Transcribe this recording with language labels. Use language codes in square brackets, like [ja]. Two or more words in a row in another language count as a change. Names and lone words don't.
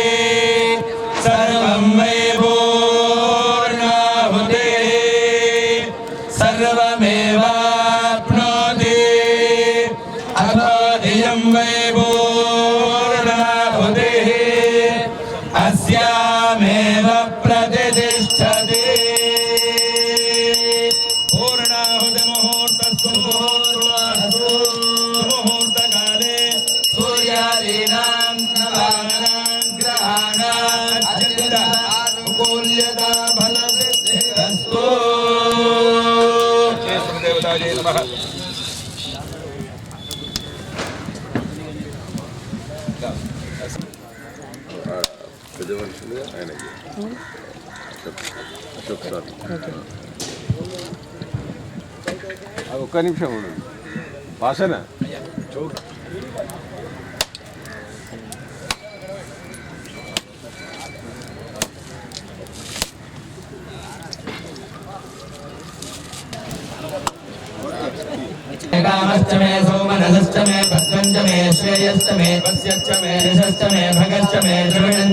[sa] సర్వం వై పూర్ణాహుతి సర్వమేవాప్నోతి అథో ధియం వై పూర్ణాహుతి అస్యామేవ ప్రతిష్ఠతి मुहूर्तकाले सूर्यादीनां नवानां ग्रहाणां अनुकूल्यता फलसिद्धिरस्तु देवताय नमः [te] పెద్దమనుషులు ఆయనకి అశోక్ సార్ ఒక్క నిమిషం ఉండు వాసన [sa] कामश्च मे सोमनसश्च मे भद्रञ्च मे श्रेयश्च मे पश्यश्च मे यशश्च मे भगश्च मे द्रविणञ्च